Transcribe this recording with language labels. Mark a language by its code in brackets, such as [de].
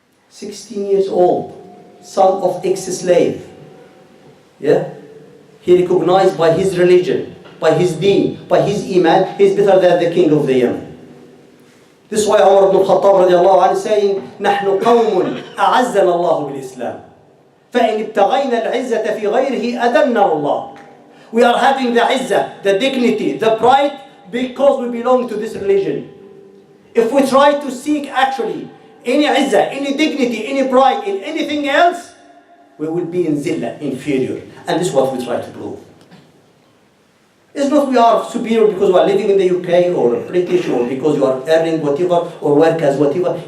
[en] 16 years old, son of ex-slave. Yeah? He recognized by his religion, by his deen, by his iman, he's better than the king of the Yemen. This is why Umar ibn al-Khattab radiallahu anhu is saying, [ar] نحن قوم أعزنا الله بالإسلام. فإن ابتغينا العزة في غيره أذلنا الله. [en] We are having the izzah, the dignity, the pride because we belong to this religion. If we try to seek actually any izzah, any dignity, any pride in anything else, we will be in zillah, inferior. And this is what we try to prove. It's not we are superior because we are living in the UK or British or because you are earning whatever or work as whatever.